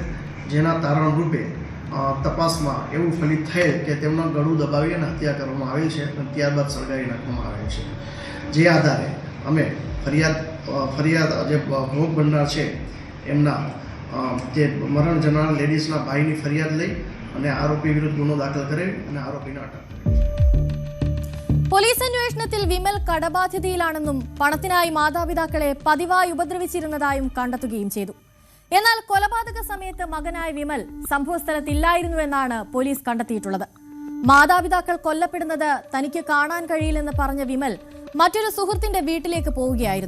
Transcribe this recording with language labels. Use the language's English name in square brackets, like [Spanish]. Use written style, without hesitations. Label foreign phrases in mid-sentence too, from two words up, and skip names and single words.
[Gujarati] જેના તારણ રૂપે તપાસમાં એવું ફલિત થયેલ કે તેમના ગળું દબાવી અને હત્યા કરવામાં આવેલ છે અને ત્યારબાદ સળગાવી નાખવામાં આવેલ છે. જે આધારે અમે ફરિયાદ જે ભોગ બનનાર છે એમના જે મરણ જનાર લેડીઝના ભાઈની ફરિયાદ લઈ અને આરોપી વિરુદ્ધ ગુનો દાખલ કરે અને આરોપીને અટક કરે. [Malayalam] പോലീസ് അന്വേഷണത്തിൽ വിമൽ കടബാധ്യതയിലാണെന്നും പണത്തിനായി മാതാപിതാക്കളെ പതിവായി ഉപദ്രവിച്ചിരുന്നതായും കണ്ടെത്തുകയും ചെയ്തു. എന്നാൽ കൊലപാതക സമയത്ത് മകനായ വിമൽ സംഭവസ്ഥലത്തില്ലായിരുന്നുവെന്നാണ് പോലീസ് കണ്ടെത്തിയിട്ടുള്ളത്. മാതാപിതാക്കൾ കൊല്ലപ്പെടുന്നത് തനിക്ക് കാണാൻ കഴിയില്ലെന്ന് പറഞ്ഞ വിമൽ മറ്റൊരു സുഹൃത്തിന്റെ വീട്ടിലേക്ക് പോവുകയായിരുന്നു.